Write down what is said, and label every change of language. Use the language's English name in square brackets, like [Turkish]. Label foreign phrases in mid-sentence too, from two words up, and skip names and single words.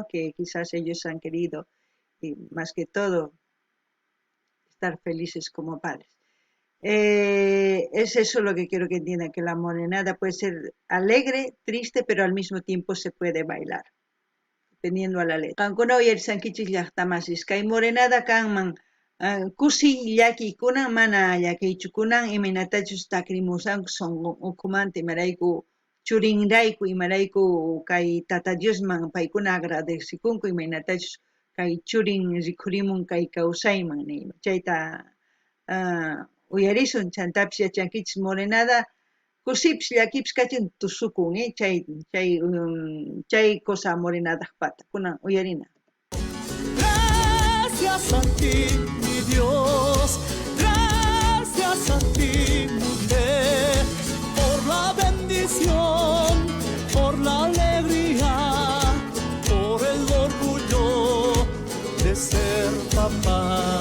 [Spanish] Que quizás ellos han querido, y más que todo, estar felices como padres. Es eso lo que quiero que entiendan, que la morenada puede ser alegre, triste, pero al mismo tiempo se puede bailar, dependiendo a la letra. [Quechua] Kankuna uyarisankichis llaqtamasis, kay morenada kanman kusi llakikunan mana llakiychukunan imanatachus takrimusanku sunqunkumanta imarayku churinrayku imarayku kay tata Diosman paykuna agradecikunku imanatachus kay churin rikhurimun kay kawsayman nima. Chayta uyarisun chantapis yachankichis morenada kusipis llakipis kachin tusukun chay cosa morenada pata kunan uyarina. [Spanish] Gracias a ti, mi Dios, gracias a ti, mujer, por la bendición, por la alegría, por el orgullo de ser papá.